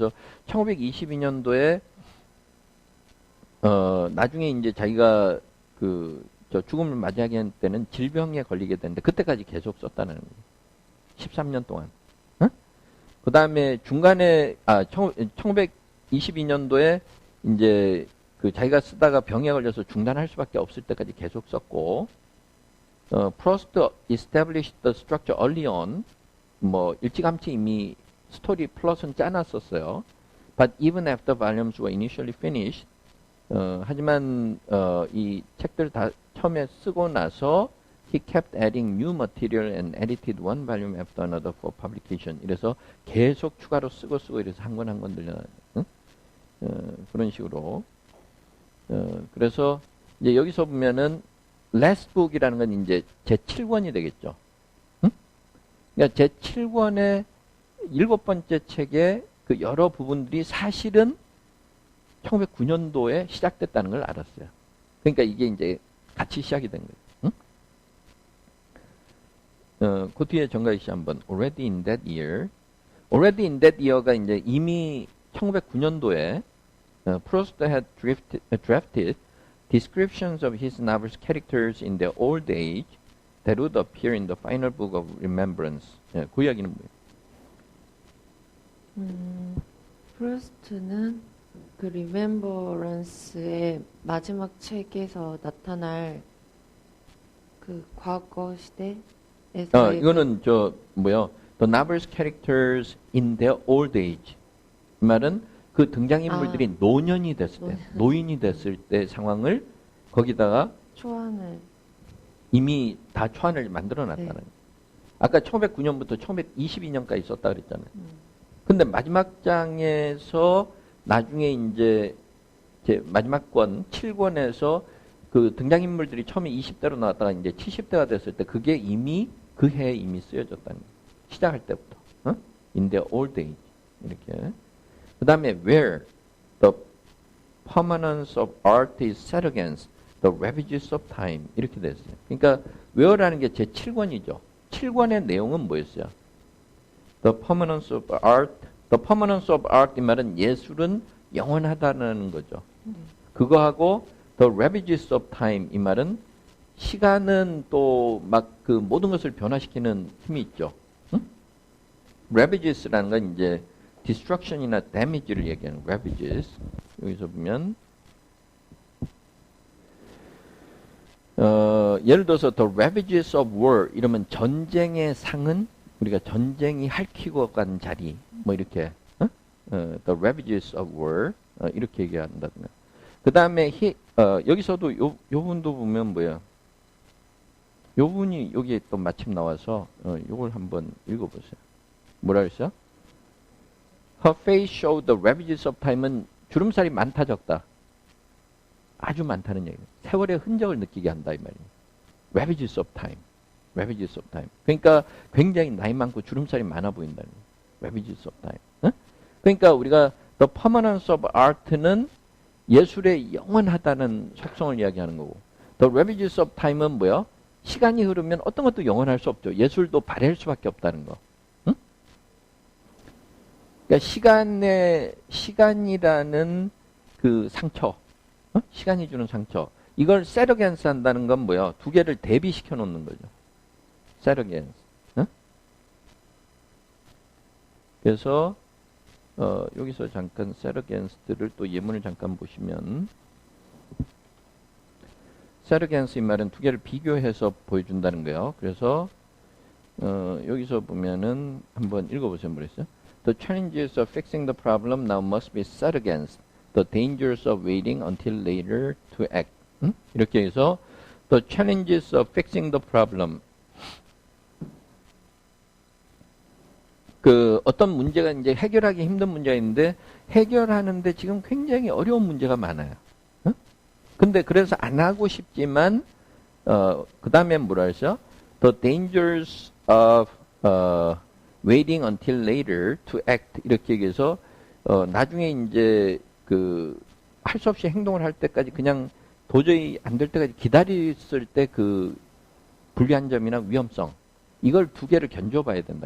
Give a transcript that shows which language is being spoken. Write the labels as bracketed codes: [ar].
[ko] 그래서 1922년도에 나중에 이제 자기가 저 죽음을 맞이하게 때는 질병에 걸리게 되는데 그때까지 계속 썼다는 거예요. 13년 동안. 그 다음에 중간에 1922년도에 이제 자기가 쓰다가 병에 걸려서 중단할 수밖에 없을 때까지 계속 썼고. [en] Proust established the structure early on. [ko] 뭐 일찌감치 이미 스토리 플롯은 짜놨었어요. [en] But even after volumes were initially finished, [ko] 하지만 이 책들 다 처음에 쓰고 나서 [en] he kept adding new material and edited one volume after another for publication. [ko] 이래서 계속 추가로 쓰고 이래서 한 권 한 권 늘려 그런 식으로. 그래서 이제 여기서 보면은 last book이라는 건 이제 제 7권이 되겠죠. 응? 그러니까 제 7권의 7번째 책의 그 여러 부분들이 사실은 1909년도에 시작됐다는 걸 알았어요. 그러니까 이게 이제 같이 시작이 된 거예요. 응? 그 뒤에 정가희 씨 한번 [en] already in that year. already in that year가 [ko] 이제 이미 1909년도에 [en] Proust had drafted descriptions of his novel's characters in their old age that would appear in the final book of Remembrance. [ko] 그 이야기는 뭐예요? 프루스트는 그 리멤버런스의 마지막 책에서 나타날 그 과거 시대에서 이거는 [en] The novel's characters in their old age. [ko] 이 말은 그 등장인물들이 노년이 됐을 때, 노인이 됐을 때 상황을 거기다가 초안을 이미 다 초안을 만들어 놨다는 거예요. 아까 1909년부터 1922년까지 썼다 그랬잖아요. 근데 마지막 장에서 나중에 이제 마지막 권 7권에서 그 등장인물들이 처음에 20대로 나왔다가 이제 70대가 됐을 때 그게 이미 그 해에 이미 쓰여졌다는 거예요. 시작할 때부터. [en] In their old age. [ko] 이렇게. 그 다음에 [en] where the permanence of art is set against the ravages of time. [ko] 이렇게 됐어요. 그러니까 where라는 게 제 7권이죠. 7권의 내용은 뭐였어요? [en] The permanence of art. The permanence of art [ko] 이 말은 예술은 영원하다는 거죠. 그거하고 [en] the ravages of time [ko] 이 말은 시간은 또 막 그 모든 것을 변화시키는 힘이 있죠. 응? ravages라는 건 이제 destruction이나 damage를 얘기하는 ravages. 여기서 보면 예를 들어서 [en] the ravages of war [ko] 이러면 전쟁의 상은 우리가 전쟁이 핥히고 간 자리 뭐 이렇게 the ravages of war 이렇게 얘기한다든가. 그 다음에 여기서도 요 분도 보면 뭐야? 요 분이 여기에 또 마침 나와서 요걸 한번 읽어보세요. 뭐라 그랬어요? [en] Her face showed the ravages of time은 [ko] 주름살이 많다 적다. 아주 많다는 얘기예요. 세월의 흔적을 느끼게 한다 이 말이에요. [en] Ravages of time. Ravages of time. [ko] 그러니까 굉장히 나이 많고 주름살이 많아 보인다는 거예요. [en] Ravages of time. [ko] 응? 그러니까 우리가 [en] the permanence of art [ko] 는 예술의 영원하다는 속성을 이야기하는 거고 [en] the ravages of time [ko] 은 뭐야? 시간이 흐르면 어떤 것도 영원할 수 없죠. 예술도 발해할 수밖에 없다는 거. 응? 그러니까 시간이라는 그 상처, 시간이 주는 상처. 이걸 set against 한다는 건 뭐야? 두 개를 대비시켜 놓는 거죠. [en] set against. [ko] 그래서 여기서 잠깐 set against를 또 예문을 잠깐 보시면 set against 이 말은 두 개를 비교해서 보여준다는 거예요. 그래서 여기서 보면은 한번 읽어보세요. 뭐랬어요? [en] The challenges of fixing the problem now must be set against the dangers of waiting until later to act. [ko] 이렇게 해서 [en] the challenges of fixing the problem. [ko] 그 어떤 문제가 이제 해결하기 힘든 문제가 있는데 해결하는데 지금 굉장히 어려운 문제가 많아요. 근데 그래서 안 하고 싶지만 그 다음에 뭐라 했어? [en] The dangers of waiting until later to act [ko] 이렇게 얘기해서 나중에 이제 그 할 수 없이 행동을 할 때까지 그냥 도저히 안 될 때까지 기다렸을 때 그 불리한 점이나 위험성 이걸 두 개를 견줘봐야 된다.